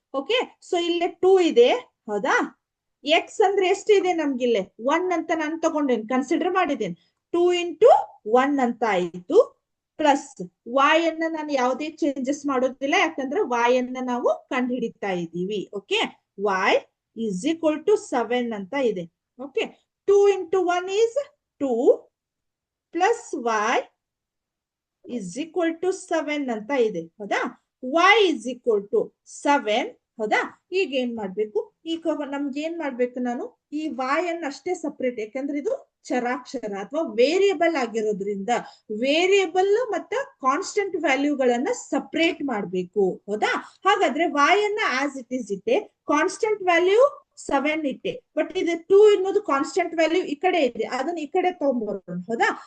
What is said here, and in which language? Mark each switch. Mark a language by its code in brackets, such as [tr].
[kn] Okay, so ಇಲ್ಲಿ 2 ಇದೆ, ಹೌದಾ? ಎಕ್ಸ್ ಅಂದ್ರೆ ಎಷ್ಟಿದೆ ನಮ್ಗಿಲ್ಲೇ 1 ಅಂತ ನಾನು ತಗೊಂಡೇನೆ, ಕನ್ಸಿಡರ್ ಮಾಡಿದ್ದೇನೆ. 2 ಇಂಟು 1 ಅಂತ ಆಯ್ತು, ಪ್ಲಸ್ y ಅನ್ನ ನಾನು ಯಾವುದೇ ಚೇಂಜಸ್ ಮಾಡೋದಿಲ್ಲ, ಯಾಕಂದ್ರೆ y ಅನ್ನ ನಾವು ಕಂಡು ಹಿಡಿತಾ ಇದ್ದೀವಿ. [en] okay, y is equal to 7 [kn] ಅಂತ ಇದೆ. [en] okay, 2 into 1 is 2 plus y is equal to 7 [kn] ಅಂತ ಇದೆ, ಹೌದಾ? [en] y is equal to 7, ಹೌದಾ? [kn] ಈಗ ಏನ್ ಮಾಡ್ಬೇಕು? ಈಗ ನಮ್ಗೆ ಏನ್ ಮಾಡ್ಬೇಕು? ನಾನು ಈ y ಅನ್ನ ಅಷ್ಟೇ ಸಪರೇಟ್, ಯಾಕಂದ್ರೆ ಇದು ಚರಾಕ್ಷರ ಅಥವಾ ವೇರಿಯಬಲ್ ಆಗಿರೋದ್ರಿಂದ ವೇರಿಯಬಲ್ ಮತ್ತೆ ಕಾನ್ಸ್ಟೆಂಟ್ ವ್ಯಾಲ್ಯೂಗಳನ್ನ ಸಪರೇಟ್ ಮಾಡ್ಬೇಕು, ಹೌದಾ? ಹಾಗಾದ್ರೆ y ಅನ್ನ [en] as it is [kn] ಇಟ್ಟೆ, ಕಾನ್ಸ್ಟೆಂಟ್ ವ್ಯಾಲ್ಯೂ 7 ಇಟ್ಟೆ, ಬಟ್ ಇದು 2 ಅನ್ನೋದು ಕಾನ್ಸ್ಟೆಂಟ್ ವ್ಯಾಲ್ಯೂ ಈ ಕಡೆ ಇದೆ, ಅದನ್ನ ಈ ಕಡೆ ತಗೊಂಡ್ಬರೋಣ, ಹೌದಾ?